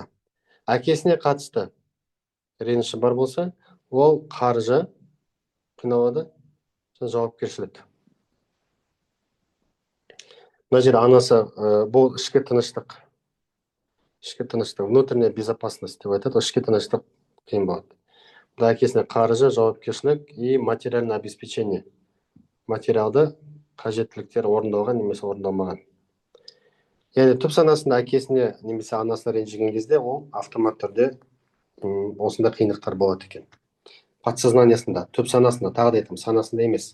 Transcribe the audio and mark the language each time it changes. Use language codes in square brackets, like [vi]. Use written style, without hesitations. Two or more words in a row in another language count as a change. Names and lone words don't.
[kk] Әкесіне қатысты реніші бар болса, ол қаржы қиналады, жауапкершілік. Мына жерде анасы бұл ішкі тыныштық. Ішкі тыныштық, [ru] внутренняя безопасность [kk] деп айтады, ішкі тыныштық қиын болады. Бұл әкесіне қаржы, жауапкершілік [ru] и материальное обеспечение. [kk] Материалды қажеттіліктер орындалған немесе орындалмаған. Яғни түп санасында әкесіне немесе анасына ренжіген кезде ол автомат түрде осында қиындықтар болады екен. Подсознаниясында, түп санасында, тағы да айтамын, санасында емес.